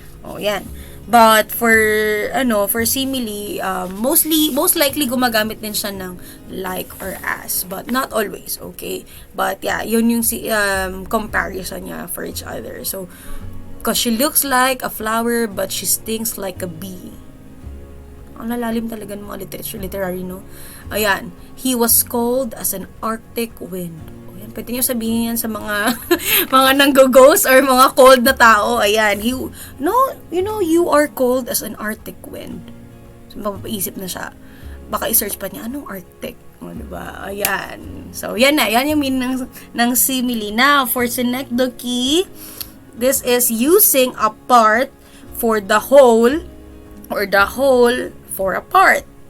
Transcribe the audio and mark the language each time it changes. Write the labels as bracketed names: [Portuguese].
[English] O, yan. But for for simile, most likely [Filipino] gumagamit din siya ng [English] like or as, but not always, okay? But yeah, [Filipino] yun yung [English] comparison niya for each other. So, cause she looks like a flower but she stings like a bee. [Filipino] Ang lalalim talaga ng mga literary, no? [English] Ayan, he was cold as an arctic wind. [Filipino] Pwede nyo sabihin yan sa mga mga nanggo-ghost or mga cold na tao. Ayan. [English] You are cold as an arctic wind. [Filipino] So, mapapaisip na siya. Baka i-search pa niya, anong arctic? O, diba? Ayan. So, yan na. Yan yung [English] meaning ng simile. Now, for synecdoche, this is using a part for the whole or the whole for a part.